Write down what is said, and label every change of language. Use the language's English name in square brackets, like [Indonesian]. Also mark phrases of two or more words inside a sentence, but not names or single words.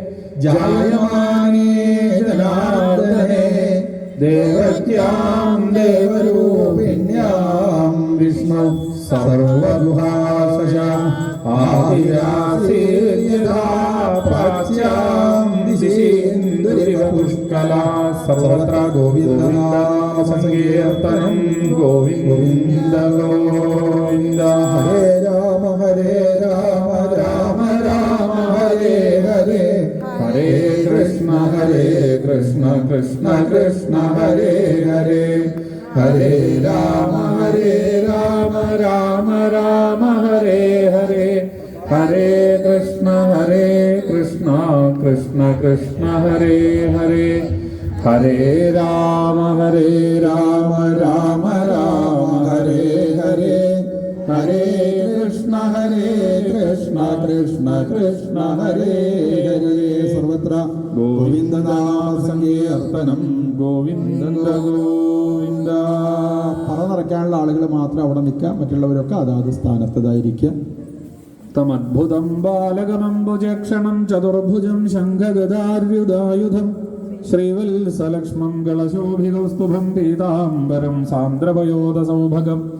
[Sanskrit] ജായമാനേ ജനാർദ്ദനേ ദേവത്യാം ദേവരൂപിണ്യാം വിഷ്ണു സർവഗുഹാശാം ആദിരാസീയതാ പ്രാച്യാം ദിശീന്ദുരിവ പുഷ്കലാ സർവത്ര ഗോവിന്ദനാമ സങ്കീർത്തനം ഗോവിന്ദ ഗോവിന്ദ. ഹരേ രാമ രാമ രാമ ഹരേ ഹരേ ഹരേ കൃഷ്ണ കൃഷ്ണ കൃഷ്ണ ഹരേ ഹരേ ഹരേ രാമ രാമ രാമ ഹരേ ഹരേ ഹരേ കൃഷ്ണ കൃഷ്ണ കൃഷ്ണ ഹരേ ഹരേ ഹരേ രാമ രാമ രാമ ഹരേ ഹരേ ഹരേ കൃഷ്ണ കൃഷ്ണ കൃഷ്ണ ഹരേ ഹരേ. സർവത്ര ഗോവിന്ദനാമ സങ്കീർത്തനം ഗോവിന്ദ ഗോവിന്ദ. [Malayalam] പറനിറയ്ക്കാനുള്ള ആളുകൾ മാത്രം അവിടെ നിൽക്കുക, മറ്റുള്ളവരൊക്കെ അതാത് സ്ഥാനത്തതായിരിക്കുക. [Sanskrit] തമദ്ഭുതം ബാലകമംബുജക്ഷണം ചതുർഭുജം ശംഖഗദാര്യുധായുധം ശ്രീവത്സലക്ഷ്മംഗളശോഭികൗസ്തുഭം പീതാംബരം സാന്ദ്രപയോധസൗഭഗം